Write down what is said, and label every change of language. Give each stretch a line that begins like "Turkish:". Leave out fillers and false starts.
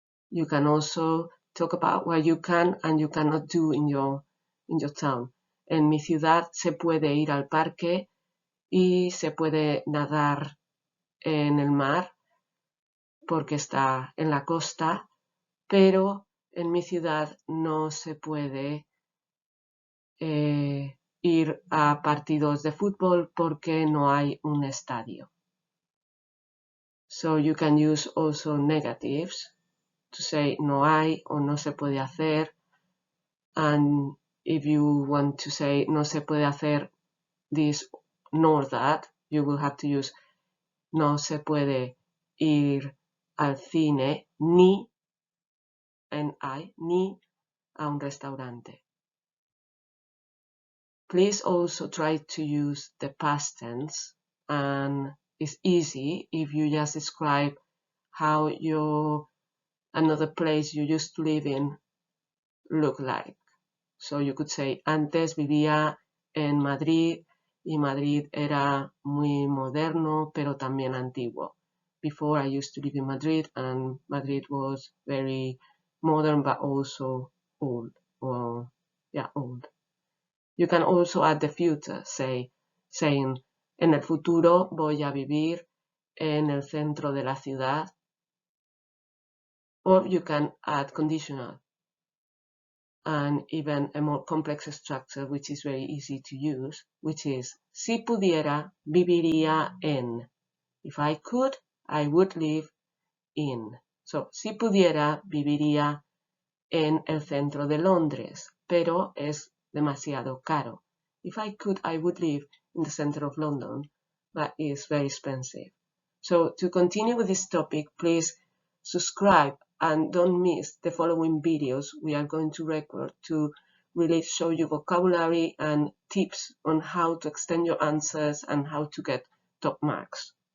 English: You can also talk about what you can and you cannot do in your town.
Spanish: En mi ciudad se puede ir al parque y se puede nadar en el mar porque está en la costa, pero en mi ciudad no se puede ir a partidos de fútbol porque no hay un estadio.
English: So you can use also negatives to say
Spanish: no hay o no se puede hacer.
English: And if you want to say
Spanish: no se puede hacer
English: this nor that, you will have to use
Spanish: no se puede ir al cine ni a un restaurante.
English: Please also try to use the past tense, and it's easy if you just describe how another place you used to live in look like. So you could say,
Spanish: antes vivía en Madrid y Madrid era muy moderno, pero también antiguo.
English: Before I used to live in Madrid and Madrid was very modern but also old. Old. You can also add the future, saying
Spanish: en el futuro voy a vivir en el centro de la ciudad.
English: Or you can add conditional and even a more complex structure, which is very easy to use, which is
Spanish: si pudiera, viviría en.
English: If I could, I would live in.
Spanish: So, si pudiera, viviría en el centro de Londres, pero es demasiado caro.
English: If I could, I would live in the center of London, but it's very expensive. So to continue with this topic, please subscribe and don't miss the following videos we are going to record to really show you vocabulary and tips on how to extend your answers and how to get top marks.